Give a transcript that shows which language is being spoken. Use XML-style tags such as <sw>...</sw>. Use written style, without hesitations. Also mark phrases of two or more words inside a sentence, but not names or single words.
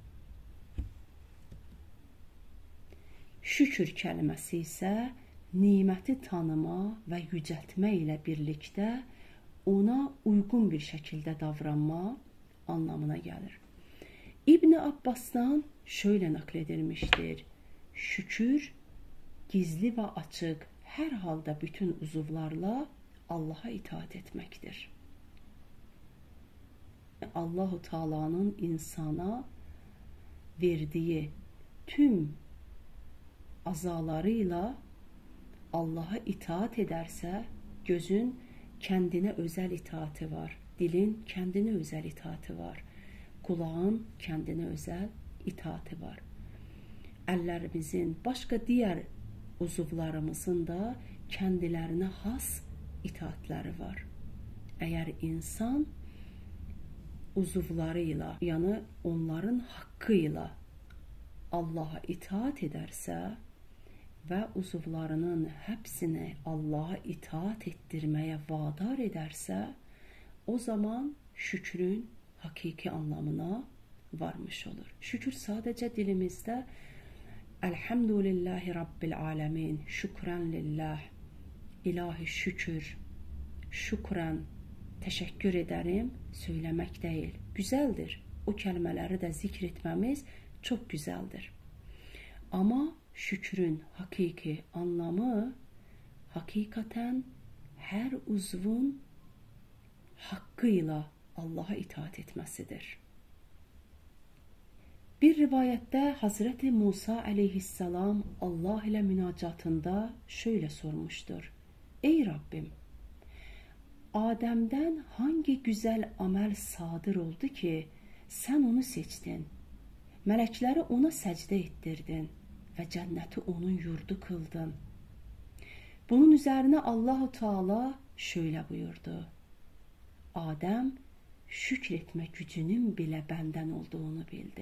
<az>Şükür kəlməsi isə niməti tanıma və yücəltmə ilə birlikdə ona uyğun bir şəkildə davranma anlamına gəlir.</az> <tr>İbn Abbasdan şöyle nakledilmiştir.</tr> <az>Şükür, gizli və açıq, hər halda bütün uzuvlarla Allaha itaat etməkdir.</az> <tr>Allah-u Teala'nın insana verdiği tüm azalarıyla Allah'a itaat ederse, gözün kendine özel itaati var, dilin kendine özel itaati var, kulağın kendine özel itaati var.</tr> <az>Əllərimizin, başqa digər uzuvlarımızın da</az> <tr>kendilerine has</tr> <az>itaatləri var. Əgər insan uzuvlarıyla, yəni onların haqqıyla Allaha itaat edərsə və uzuvlarının həbsini Allaha itaat etdirməyə vadar edərsə,</az> <tr>o zaman şükrün hakiki anlamına varmış olur.</tr> <az>Şükür sadəcə dilimizdə</az> <ar>الحمد لله رب العالمين, شكرا لله,</ar> <az>ilahi şükür, şükran, təşəkkür edərim, söyləmək deyil. Güzeldir. O kəlmələri də zikr etməmiz</az> <tr>çok güzeldir. Ama şükrün hakiki anlamı hakikaten her uzvun hakkıyla Allah'a itaat etmesidir. Bir rivayette Hazreti Musa aleyhisselam Allah ile münacatında şöyle sormuştur. Ey Rabbim, Adem'den hangi güzel amel sadır oldu ki sen onu seçtin?</tr> <az>Mələkləri ona səcdə etdirdin və cənnəti onun yurdu kıldın. Bunun üzərinə Allah-u Teala şöyle buyurdu. Adəm şükr etmə gücünün bilə bəndən olduğunu bildi.</az>